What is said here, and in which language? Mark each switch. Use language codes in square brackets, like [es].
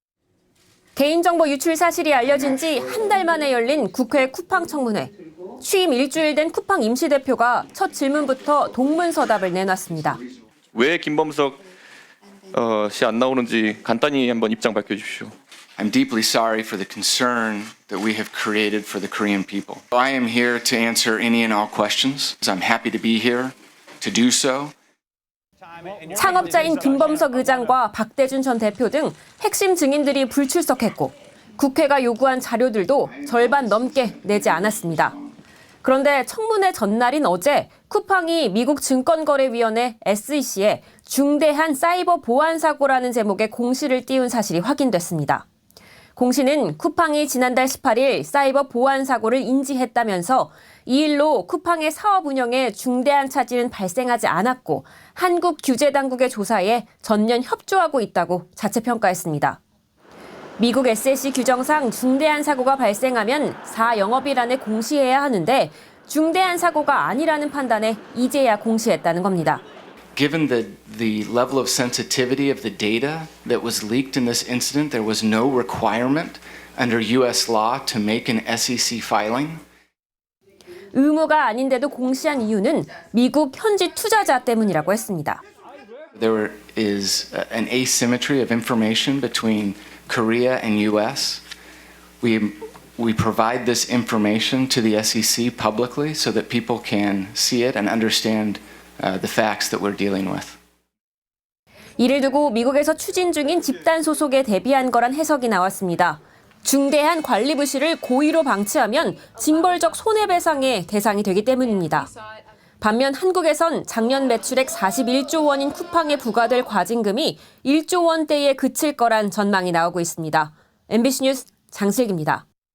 [ko] 개인정보 유출 사실이 알려진 지 한 달 만에 열린 국회 쿠팡 청문회. 취임 일주일 된 쿠팡 임시대표가 첫 질문부터 동문서답을 내놨습니다. 왜 김범석 씨 안 나오는지 간단히 한번 입장 밝혀주십시오. [en] I'm deeply sorry for the concern that we have created for the Korean people. I am here to answer any and all questions. I'm happy to be here to do so. [ko] 창업자인 김범석 의장과 박대준 전 대표 등 핵심 증인들이 불출석했고 국회가 요구한 자료들도 절반 넘게 내지 않았습니다. 그런데 청문회 전날인 어제 쿠팡이 미국 증권거래위원회 SEC에 중대한 사이버 보안 사고라는 제목의 공시를 띄운 사실이 확인됐습니다. 공시는 쿠팡이 지난달 18일 사이버 보안 사고를 인지했다면서 이 일로 쿠팡의 사업 운영에 중대한 차질은 발생하지 않았고 한국 규제당국의 조사에 전면 협조하고 있다고 자체 평가했습니다. 미국 SEC 규정상 중대한 사고가 발생하면 4영업일안에 공시해야 하는데 중대한 사고가 아니라는 판단에 이제야 공시했다는 겁니다. [en] Given the level of sensitivity of the data that was leaked in this incident, there was no requirement under U.S. law to make an SEC filing. [ko] 의무가 아닌데도 공시한 이유는 미국 현지 투자자 때문이라고 했습니다. [en] There is an asymmetry of information between Korea and U.S. We provide this information to the SEC publicly so that people can see it and understand the facts that we're dealing with. [ko] 이를 두고 미국에서 추진 중인 집단 소속에 대비한 거란 해석이 나왔습니다. 중대한 관리 부실을 고의로 방치하면 징벌적 손해배상의 대상이 되기 때문입니다. 반면 한국에선 작년 매출액 41조 원인 쿠팡에 부과될 과징금이 1조 원대에 그칠 거란 전망이 나오고 있습니다. MBC 뉴스 장슬기입니다.